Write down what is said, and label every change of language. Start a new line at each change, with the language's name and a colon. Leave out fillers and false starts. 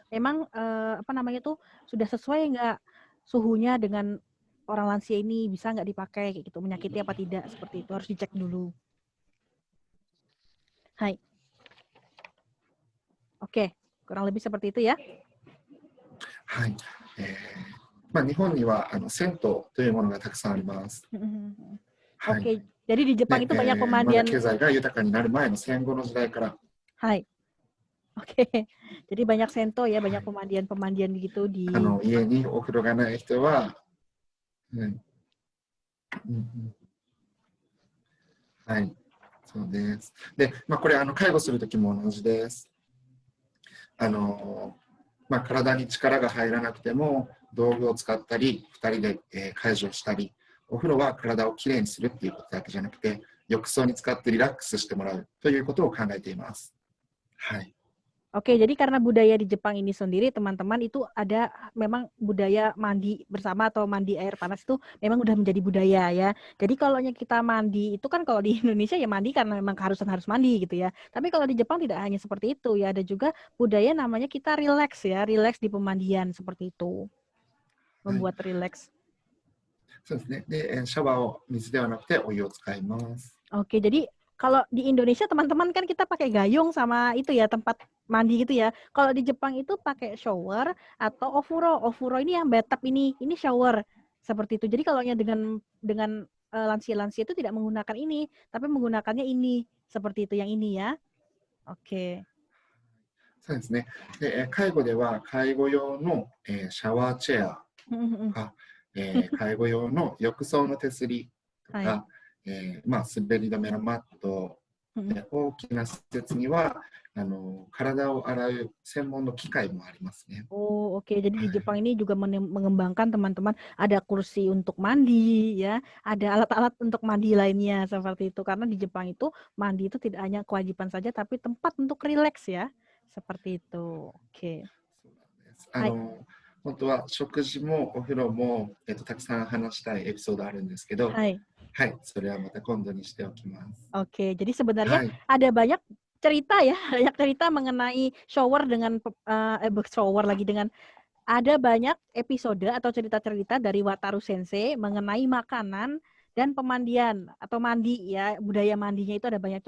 Indonesian: Memang sudah sesuai nggak suhunya dengan orang lansia ini, bisa nggak dipakai kayak gitu, menyakiti apa tidak, seperti itu harus dicek dulu. Hai. Oke, kurang lebih seperti itu ya. はい。
Japanese: 日本には銭湯というものがたくさんあります。
Indonesian: Oke, jadi di Jepang itu banyak pemandian.
Japanese: 経済が豊かになる前の戦後の時代から。
Indonesian: Hai. Oke, jadi banyak sento ya, banyak pemandian-pemandian gitu di.
Japanese: 家にお風呂がない人は、はい、そうです。で、これ介護するときも同じです。体に力が入らなくても道具を使ったり、2人で介助をしたり、お風呂は体をきれいにするっていうことだけじゃなくて、浴槽に使ってリラックスしてもらうということを考えています。はい。
Indonesian: Oke, jadi karena budaya di Jepang ini sendiri, teman-teman, itu ada memang budaya mandi bersama atau mandi air panas itu memang udah menjadi budaya ya. Jadi kalau kita mandi itu kan kalau di Indonesia ya mandi karena memang keharusan harus mandi gitu ya. Tapi kalau di Jepang tidak hanya seperti itu ya, ada juga budaya namanya kita relax ya, relax di pemandian seperti itu. Membuat relax.
Japanese: そうですね。で、シャワーを水ではなくてお湯を使います。
Indonesian: Oke, jadi kalau di Indonesia teman-teman kan kita pakai gayung sama itu ya, tempat mandi gitu ya. Kalau di Jepang itu pakai shower atau ofuro. Ofuro ini yang bathtub ini shower seperti itu. Jadi kalau dengan lansia-lansia itu tidak menggunakan ini, tapi menggunakannya ini seperti itu yang ini ya. Oke.
Japanese: そうですね。で、介護では介護用のシャワーチェアが、介護用の浴槽の手すりとか、滑り止めのマットで大きな施設には体を洗う専門の機械もありますね。
Indonesian: Oh, oke. Jadi di はい。 Jepang ini juga mengembangkan teman-teman ada kursi untuk mandi ya, ada alat-alat untuk mandi lainnya seperti itu. Karena di Jepang itu mandi itu tidak hanya kewajiban saja tapi tempat untuk rileks ya. Seperti itu. Oke.
Japanese: そうなんです。はい。本当は食事もお風呂も、たくさん話したいエピソードあるんですけど、はい。はい、それはまた今度にしておきます。
Indonesian: Oke, jadi sebenarnya はい。 ada banyak cerita ya, banyak cerita mengenai shower dengan shower lagi dengan ada banyak episode atau cerita-cerita dari Wataru Sensei mengenai makanan dan pemandian atau mandi ya, budaya mandinya itu ada banyak.